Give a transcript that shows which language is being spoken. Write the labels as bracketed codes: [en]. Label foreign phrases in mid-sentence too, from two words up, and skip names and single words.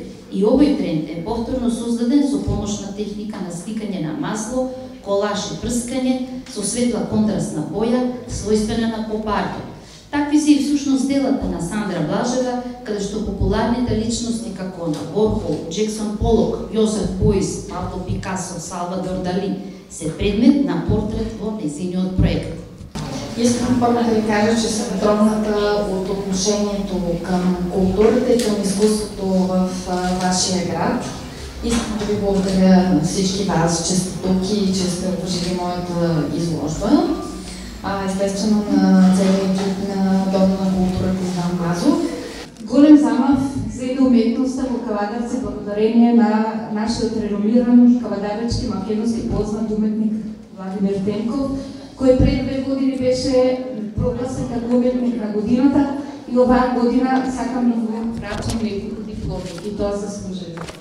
[mk] И овој тренд е повторно создаден со помош на техника на сликање на масло, колаж и прскање, со светла контрастна боја, својствена на поп-артот. Такви се и всушност делата на Сандра Блажева, каде што популарните личности како на Ворхол, Джексон Полок, Јозеф Бојс, Пабло Пикасо, Салвадор Дали се предмет на портрет во нејзиниот проект. [bg] Искам първо да ви кажа, че съм тронната от отношението към културата и към изкуството в вашия град. Искам да ви благодаря на всички вас, че сте тук и че сте обожили моята изложба. Естествено на целия екип на Дома на културата Иван Мазур. [mk] Голем замав следи уметноста во Кавадарци благодарение на нашиот реномиран кавадаречки македонски познат уметник Владимир Тенков, кој пред 2 години беше прогласен како уметник на годината и оваа година сакам да му врачам неколку дипломи и тоа заслужува.